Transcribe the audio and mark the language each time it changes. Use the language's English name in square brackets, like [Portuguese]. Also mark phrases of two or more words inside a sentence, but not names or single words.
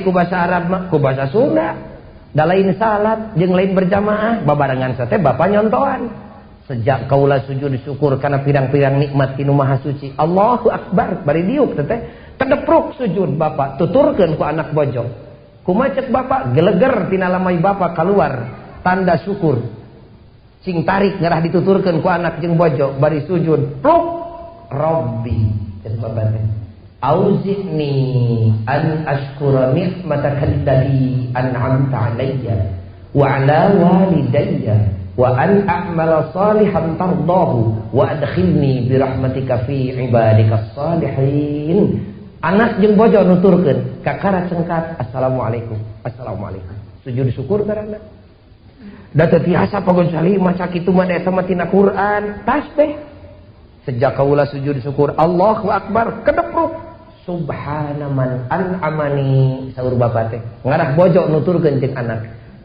[Sundanese] ku bahasa Arab mah ku bahasa Sunda da lain salat jeung lain berjamaah babarengan teh bapak nyontohan sejak kaula sujud syukur kana pirang-pirang nikmat tinu maha suci [Arabic] الله أكبر [Sundanese] bari diuk teh kedepruk sujud bapak tuturkeun ku anak bojo kumaha cek bapak geleger tina lamai bapak keluar tanda syukur sing tarik ngarah dituturkeun ku anak jeung bojo bari sujud pluk Rabbi cek bapak teh auzi'ni [Arabic] أن أشكر نعمتك التي أنعمت علي وعلى والدي وأن أعمل صالحا ترضاه وأدخلني برحمتك في عبادك الصالحين [Sundanese] anak jeung bojo nuturkeun kakara cengkat [Arabic] السلام عليكم السلام عليكم [Sundanese] sujud syukur karana da teu tiasa pagojali maca kitu mah eta mah tina Quran tasbih sejak kaula sujud syukur [Arabic] الله أكبر [Sundanese] kedepruk [Arabic] سبحان من أنعمني [Sundanese] saur bapak teh ngarah bojo nuturkeun jeung anak